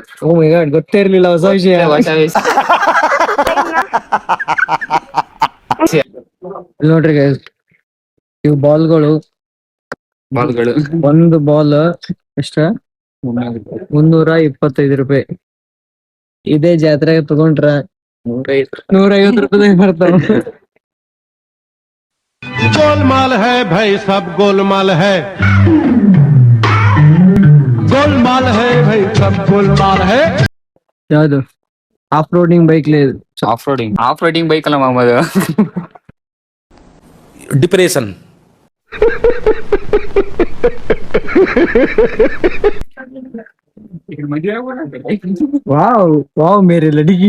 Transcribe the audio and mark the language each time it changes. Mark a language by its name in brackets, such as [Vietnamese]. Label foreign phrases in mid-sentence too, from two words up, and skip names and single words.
[English] Oh my God, [Kannada] ಗೊತ್ತೇ ಇರ್ಲಿಲ್ಲ. ಹೊಸ ವಿಷಯ. ನೋಡ್ರಿ ಗೈಸ್, ಇವು ಬಾಲ್ಗಳು. ಒಂದು ಬಾಲ್ ಎಷ್ಟ? 325 ರೂಪಾಯಿ. ಇದೇ ಜಾತ್ರೆಗೆ ತಗೊಂಡ್ರ 150 ರೂಪಾಯಿ ಬರ್ತಾವ. [Hindi] गोलमाल है भाई, सब गोलमाल है, गोलमाल है भाई, सब गोलमाल है. [Kannada] ಯಾವ್ದು? [English] off roading bike [Kannada] ಲೇ. [English] off roading bike [Kannada] ಅಲ್ಲ ಮಾಮ, ಅದು ಡಿಪ್ರೆಷನ್. [English] wow wow [Hindi] मेरे लड़की